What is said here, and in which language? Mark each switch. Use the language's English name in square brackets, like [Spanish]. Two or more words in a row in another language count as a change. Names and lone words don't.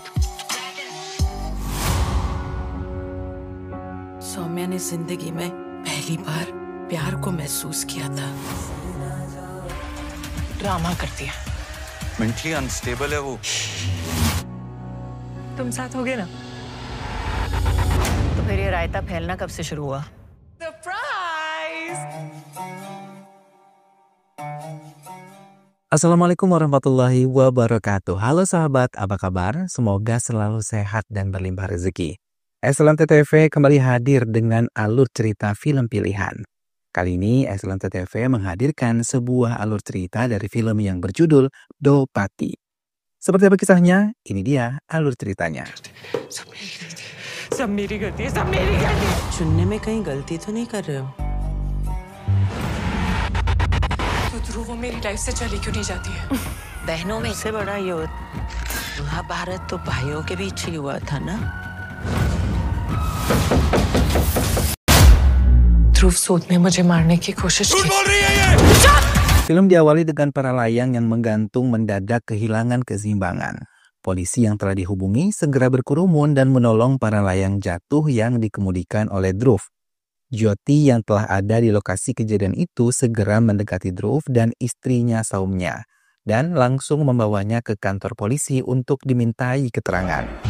[Hindi] सौम्या ने जिंदगी में पहली बार प्यार को महसूस किया था। ड्रामा करती है। [English] mentally unstable [Hindi] है वो। तुम साथ हो गए ना? तो फिर ये रायता फैलना कब से शुरू हुआ? सरप्राइज! [Arabic] السلام عليكم ورحمة الله وبركاته. [Indonesian] Halo sahabat, apa kabar? Semoga selalu sehat dan berlimpah rezeki. Excellent TV kembali hadir dengan alur cerita film pilihan. Kali ini Excellent TV menghadirkan sebuah alur cerita dari film yang berjudul Dopati. Seperti apa kisahnya? Ini dia alur ceritanya. [Hindi] सब मेरी गलती है, सब मेरी गलती है। चुनने में कहीं गलती तो नहीं कर रहे हो? तो ध्रुव वो मेरी लाइफ से चली क्यों नहीं जाती है? बहनों में इससे बड़ा युद्ध महाभारत तो भाइयों के बीच ही हुआ था ना? ध्रुव सूद ने मुझे मारने की कोशिश की। [Indonesian] Film diawali dengan para layang yang menggantung mendadak kehilangan keseimbangan. Polisi yang telah dihubungi segera berkerumun dan menolong para layang jatuh yang dikemudikan oleh Dhruv. Jyoti yang telah ada di lokasi kejadian itu segera mendekati Dhruv dan istrinya Saumya dan langsung membawanya ke kantor polisi untuk dimintai keterangan.